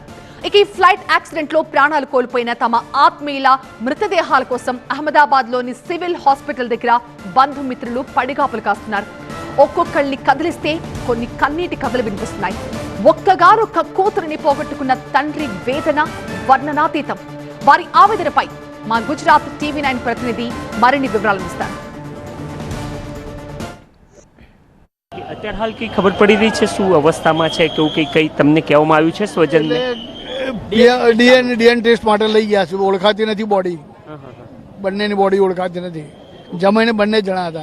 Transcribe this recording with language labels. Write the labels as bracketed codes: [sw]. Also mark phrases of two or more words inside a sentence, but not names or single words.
[te] ఇక ఈ ఫ్లైట్ యాక్సిడెంట్ లో ప్రాణాలు కోల్పోయిన తమ ఆత్మీయుల మృతదేహాల కోసం అహ్మదాబాద్ లోని సివిల్ హాస్పిటల్ దగ్గర బంధుమిత్రులు పడిగాపులు కాస్తున్నారు. ఒక్కొక్కళ్ళని కదిలిస్తే కొన్ని కన్నీటి కథలు వినిపిస్తున్నాయి. ఒక్కగానొక్క కూతురిని పోగొట్టుకున్న తండ్రి వేదన వర్ణనాతీతం. వారి ఆవేదనపై మా గుజరాత్ టీవీ9 ప్రతినిధి మరిన్ని వివరాలు ఇస్తారు. [gu] અત્યાર હાલ કઈ ખબર પડી રહી છે શું અવસ્થામાં છે કેવું કઈ તમને કહેવામાં આવ્યું છે સ્વજનને? ડીએનએ ટેસ્ટ માટે લઈ ગયા છે. ઓળખાતી નથી બોડી, બંનેની બોડી ઓળખાતી નથી. જમાઈને બંને જણા હતા.